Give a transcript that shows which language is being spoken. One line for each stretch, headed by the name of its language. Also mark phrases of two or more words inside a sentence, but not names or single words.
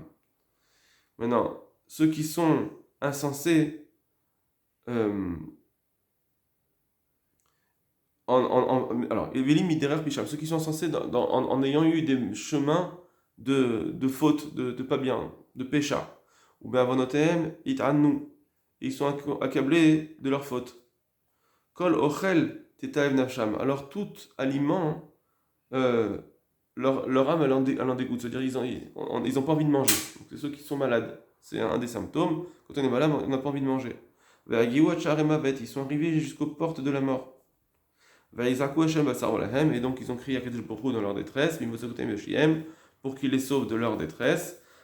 French: Maintenant, ceux qui sont insensés, alors,
Hebrew: אוילים מדרך פשעם,
French: ceux qui sont insensés en ayant eu des chemins de faute, de pas bien, de pécha. Ou bien
Hebrew: עונותיהם יתענו,
French: ils sont accablés de leur faute.
Hebrew: כל אוכל תתעב נפשם.
French: Alors tout aliment, leur âme elle en dégoûte. C'est-à-dire ils n'ont pas envie de manger. Donc, c'est ceux qui sont malades. C'est un des symptômes. Quand on est malade, on n'a pas envie de manger. Ils sont arrivés jusqu'aux portes de la mort. Et donc ils ont crié à
Hebrew: קדוש ברוך הוא
French: dans leur détresse, pour qu'il les sauve de leur détresse.